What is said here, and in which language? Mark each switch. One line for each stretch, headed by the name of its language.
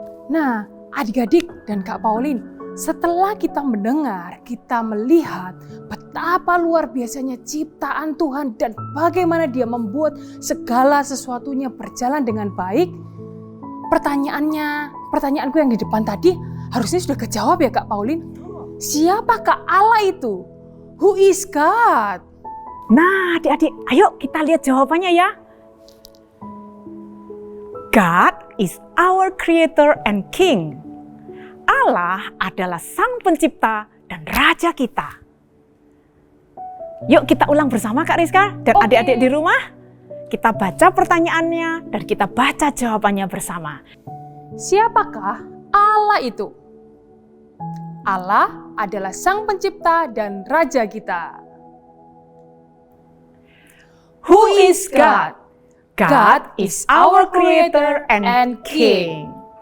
Indonesian: Nah, adik-adik dan Kak Pauline, setelah kita mendengar, kita melihat betapa luar biasanya ciptaan Tuhan dan bagaimana Dia membuat segala sesuatunya berjalan dengan baik, pertanyaanku yang di depan tadi harusnya sudah kejawab ya Kak Pauline. Siapakah Allah itu?
English: Who is God?
Indonesian: Nah, adik-adik, ayo kita lihat jawabannya ya.
English: God is our creator and king.
Indonesian: Allah adalah sang pencipta dan raja kita. Yuk kita ulang bersama Kak Rizka dan Oke. adik-adik di rumah. Kita baca pertanyaannya dan kita baca jawabannya bersama. Siapakah Allah itu? Allah adalah sang pencipta dan raja kita.
English: Who is God? God is our creator and king.